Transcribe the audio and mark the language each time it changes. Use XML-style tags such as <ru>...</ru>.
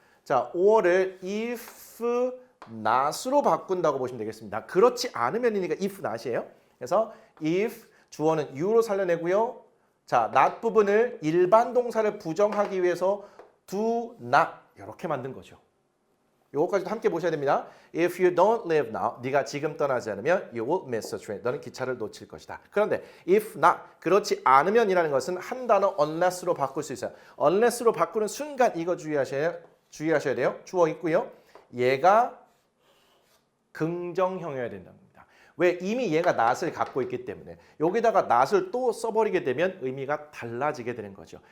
<ko>자, or를 if not으로 바꾼다고 보시면 되겠습니다. 그렇지 않으면이니까 if not이에요. 그래서 if 주어는 you로 살려내고요. 자, not 부분을 일반 동사를 부정하기 위해서 do not 이렇게 만든 거죠. 요거까지도 함께 보셔야 됩니다.</ko> <en>If you don't leave now,</en> <ko>네가 지금 떠나지 않으면</ko> <en>you will miss the train.</en> <ko>너는 기차를 놓칠 것이다. 그런데 if not, 그렇지 않으면이라는 것은 한 단어 unless로 바꿀 수 있어요. unless로 바꾸는 순간 이거 주의하셔야 돼요. 주어 있고요. 얘가 긍정형이어야 된답니다. 왜? 이미 얘가 not을 갖고 있기 때문에 여기다가 not을 또 써버리게 되면 의미가 달라지게 되는 거죠.</ko>